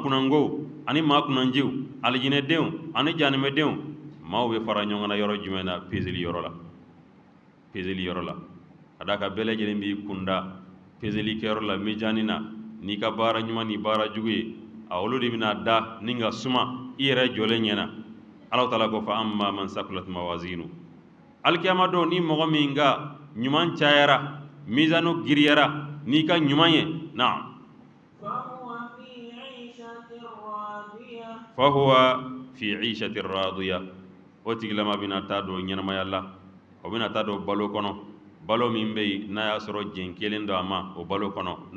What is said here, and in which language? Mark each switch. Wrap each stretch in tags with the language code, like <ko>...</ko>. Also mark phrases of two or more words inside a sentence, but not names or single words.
<bm>kunnangow ani maa kunnanjiw alijinɛdenw ani janimɛdenw maaw bɛ fara ɲɔgɔn na yɔrɔ jumɛn na pezeli yɔrɔ la ka d'a kan bɛɛ lajɛlen b'i kunda pezeli kɛyɔrɔ la mizani na n'i ka baara ɲuman ni baara jugu ye olu de bɛna da ni ka suma i yɛrɛ jɔlen ɲɛna Allah taala ko</bm> <ar>فأما من ثقلت موازينه</ar> <bm>alkiyama do ni mogo min ga ɲuman cayara misanu giriyara ni ka ɲuman ye naam</bm> <ar>فهو في عيشة راضية</ar> <bm>o tigilama bina taa do ɲɛnamaya la o bina taa do balo kɔnɔ balo min bɛ yen n'a y'a sɔrɔ jɛn kelen do a ma o balo kɔnɔ n'o</bm>